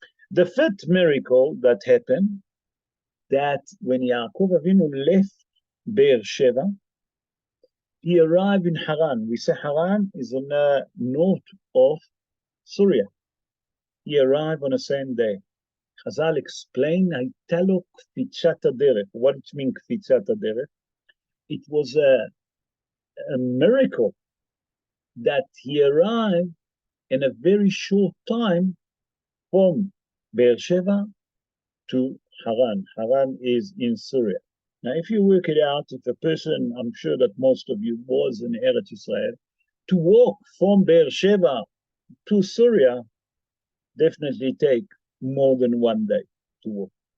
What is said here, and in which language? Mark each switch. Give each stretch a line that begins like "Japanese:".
English: The 5th miracle that happened, that when Yaakov Avinu left Beersheba, he arrived in Haran. We say Haran is on the north of Syria. He arrived on the same day. Chazal explained,
Hebrew: הייתה לו קפיצת הדרך.
English: What it means,
Hebrew: קפיצת הדרך?
English: It was a miracle that he arrived in a very short time from Beersheba to Haran. Haran is in Syria. Now, if you work it out, if a person, I'm sure that most of you was in Eretz Israel, to walk from Beersheba to Syria definitely take more than 1 day to walk.